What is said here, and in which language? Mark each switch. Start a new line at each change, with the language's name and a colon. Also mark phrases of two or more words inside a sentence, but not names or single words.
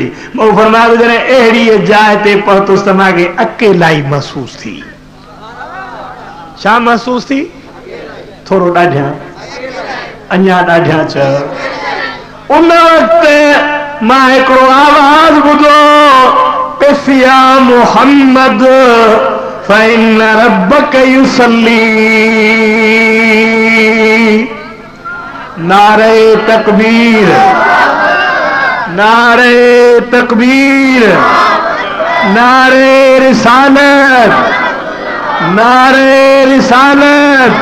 Sindhi: मूं फरमायो जॾहिं अहिड़ी जाइ ते पहुतुसि त मूंखे अकेलाई महसूस थी। छा महसूस थी? थोरो ॾाढियां, अञा ॾाढियां चयो। उन वक़्तु मां हिकिड़ो आवाज़ ॿुधो,
Arabic: يا محمد فإن ربك يصلي.
Sindhi: नारे तकबीर, नारे तकबीर, नारे रिसालत, नारे रिसालत।